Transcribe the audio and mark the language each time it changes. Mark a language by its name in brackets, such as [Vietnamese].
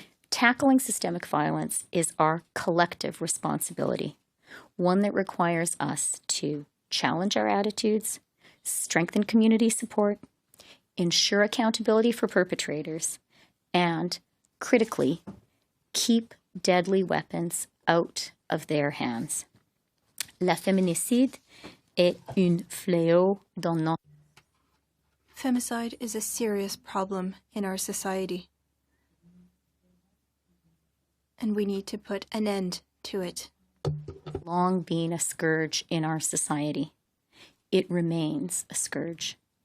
[English] Tackling systemic violence is our collective responsibility, one that requires us to challenge our attitudes, strengthen community support, ensure accountability for perpetrators, and, critically, keep deadly weapons out of their hands. [French] La féminicide est un fléau dans notre... [English] Femicide is a serious problem in our society, and we need to put an end to it. Long been a scourge in our society. It remains a scourge.